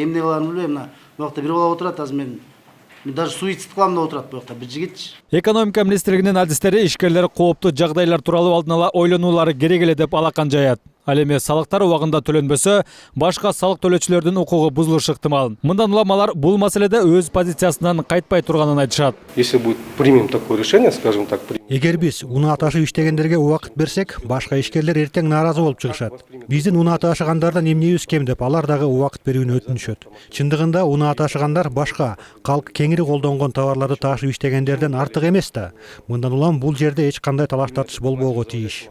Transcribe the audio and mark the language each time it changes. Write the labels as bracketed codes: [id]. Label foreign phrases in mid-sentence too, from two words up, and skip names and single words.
[ky] Эмне кыларын билбейм, мына моякта бир бала отурат, азыр мен даже суицид кылам деп отурат моякта бир жигитчи. Экономика министрлигинин адистери ишкерлер кооптуу жагдайлар тууралуу алдын ала ойлонуулары керек эле деп алакан жаят. Ал эми салыктар убагында төлөнбөсө, башка салык төлөөчүлөрдүн укугу бузулушу ыктымал. Мындан уламалар бул маселеде өз позициясынан кайтпай турганын айтышат. [ru] Если будет примем такое решение, скажем так, [ky] Эгер биз унаа ташып иштегендерге убакыт берсек, башка ишкерлер эртең нааразы болуп чыгышат. Биздин унаа ташыгандардан эмнебиз кем деп алар дагы убакыт берүүнү өтүнүшөт. Чындыгында унаа ташыгандар башка калк кеңири колдонгон товарларды ташып иштегендерден артык эмес да. Мындан улам бул жерде эч кандай талаш тартыш болбоого тийиш.